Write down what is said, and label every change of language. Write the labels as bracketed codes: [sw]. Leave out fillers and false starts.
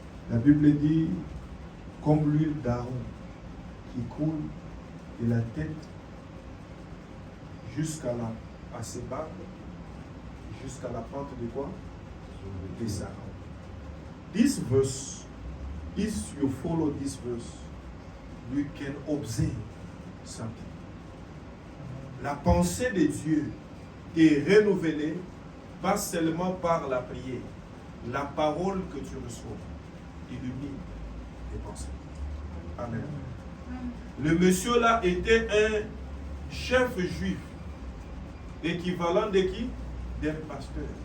[fr] La Bible dit, comme l'huile d'Aaron qui coule de la tête jusqu'à ses barbes, jusqu'à la pente de quoi? Des Aaron. [en] This verse, if you follow this verse, you can observe something. [fr] La pensée de Dieu est renouvelée pas seulement par la prière, la parole que tu reçois illumine tes pensées. Amen. Le monsieur là était un chef juif, équivalent de qui? D'un pasteur.